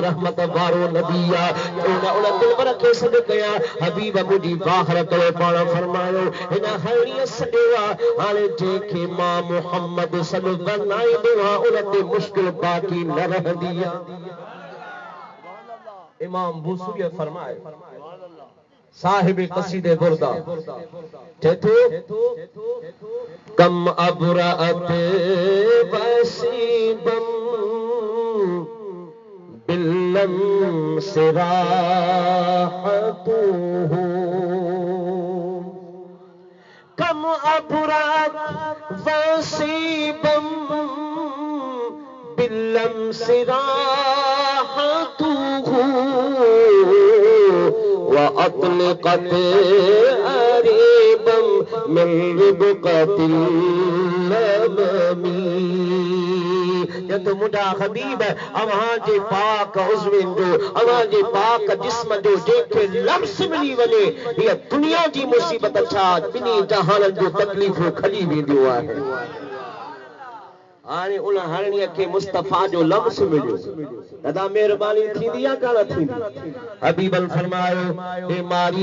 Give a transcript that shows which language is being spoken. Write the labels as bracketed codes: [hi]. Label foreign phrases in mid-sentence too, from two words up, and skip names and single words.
[sd] रहमत वारो नबी आहे उन दिलबर खे सॾु कयां हबीब मुंहिंजी वाहर करे पाण फरमायो हिन हरणीअ सॾियो आहे हाणे जंहिंखे मां मुहम्मद सॾु वरनाईंदो आहियां उन ते मुश्किल बाक़ी न रहंदी आहे इमाम बूसूरी फरमाए साहिब कसीदे बुरदा चेतो [ar] كم أبرأت وصبا باللمس راحته كم أبرأت وصبا باللمس راحته وأطلقت أربا من ربقة اللمم [sd] ये तो मुंहिंजा हबीब अव्हां जे पाक उज़विन जो अव्हां जे पाक जिस्म जो जेके लम्स मिली वञे हीअ दुनिया जी मुसीबत छा ॿिन्ही जहाननि जो तकलीफ़ूं खली वेंदियूं आहिनि हाणे उन हरणीअ खे मुस्तफ़ा जो लम्स मिलियो दादा महिरबानी थींदी या कान थींदी हबीबन फरमायो हे मारी